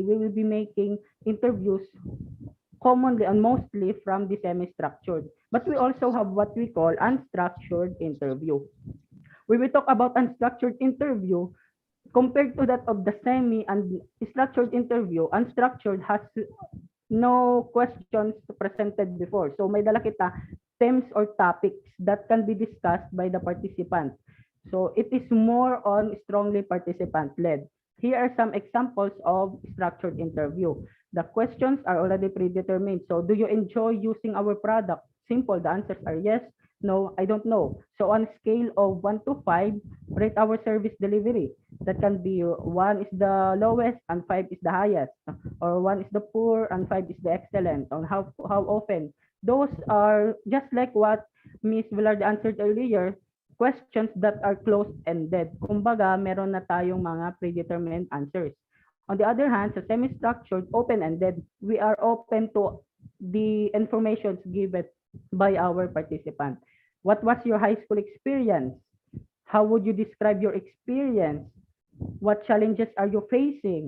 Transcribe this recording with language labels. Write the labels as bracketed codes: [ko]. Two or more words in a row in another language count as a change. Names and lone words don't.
[en] We will be making interviews commonly and mostly from the semi-structured. But we also have what we call unstructured interview. When we talk about unstructured interview, compared to that of the semi and structured interview, unstructured has no questions presented before. So [hil] may dala kita [en] themes or topics that can be discussed by the participant. So it is more on strongly participant-led. Here are some examples of structured interview. The questions are already predetermined. So do you enjoy using our product? Simple. The answers are yes, no, I don't know. So on a scale of 1 to 5, rate our service delivery. That can be 1 is the lowest and 5 is the highest, or 1 is the poor and 5 is the excellent. On how often. Those are just like what Ms. Velarde answered earlier, questions that are closed-ended. [tl] Kumbaga, meron na tayong mga [en] predetermined answers. On the other hand, sa semi-structured, open-ended, we are open to the informations given by our participant. What was your high school experience? How would you describe your experience? What challenges are you facing?